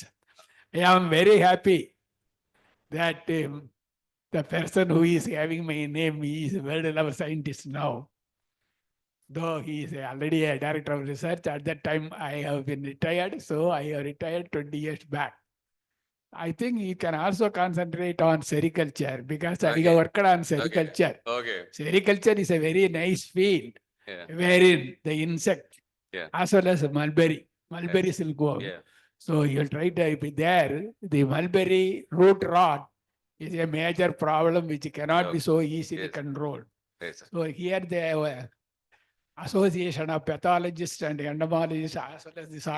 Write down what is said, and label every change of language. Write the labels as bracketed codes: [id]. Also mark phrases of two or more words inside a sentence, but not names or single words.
[en] I am very happy that the person who is having my name is a world-level scientist now. Though he is already a director of research, at that time I have been retired, so I have retired 20 years back. I think you can also concentrate on sericulture because I Okay. worked on sericulture. Okay. Sericulture is a very nice field Yeah. wherein the insect Yeah. as well as mulberry silkworm. Yeah. So you'll try to be there. The mulberry root rot is a major problem which cannot be so easily Yes. controlled. Yes, sir. So here the association of pathologists and entomologists as well as the soil